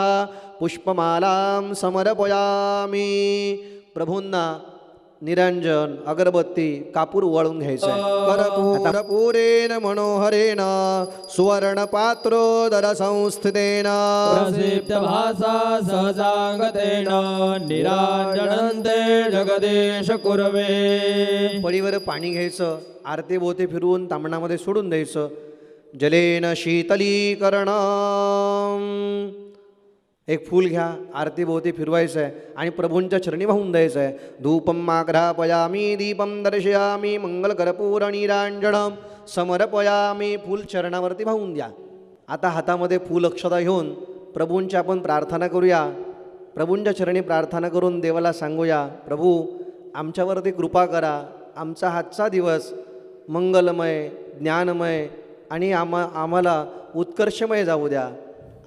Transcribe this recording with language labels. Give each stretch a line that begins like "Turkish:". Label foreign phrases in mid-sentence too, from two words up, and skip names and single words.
Sanskrit: पुष्पमालां समर्पयामि।
Marathi: प्रभूंना निरंजन अगरबत्ती कापूर वळून घ्यायचं आहे।
Sanskrit: कर्पूरेण मनोहरेण सुवर्णपात्रोदर संस्थितेन प्रसिद्ध भासा सहजागतेन निराजनन्ते जगदेश कुर्वे।
Marathi: पळीवर पाणी घ्यायचं, आरती बोते फिरवून तांबणामध्ये सोडून द्यायचं।
Sanskrit: जलेन शीतलीकरणं।
Marathi: एक फूल घ्या, आरती भोवती फिरवायचं आहे आणि प्रभूंच्या चरणी वाहून द्यायचं आहे।
Sanskrit: धूपम आघ्रापयामी दीपम दर्शयामी मंगलकर्पूर निरांजनम समर्पयामी।
Marathi: फूल चरणावरती वाहून द्या। आता हातामध्ये फूल अक्षता घेऊन प्रभूंची आपण प्रार्थना करूया। प्रभूंच्या चरणी प्रार्थना करून देवाला सांगूया, प्रभू आमच्यावरती कृपा करा। आमचा हातचा दिवस मंगलमय ज्ञानमय आणि आम्हाला उत्कर्षमय जाऊ द्या।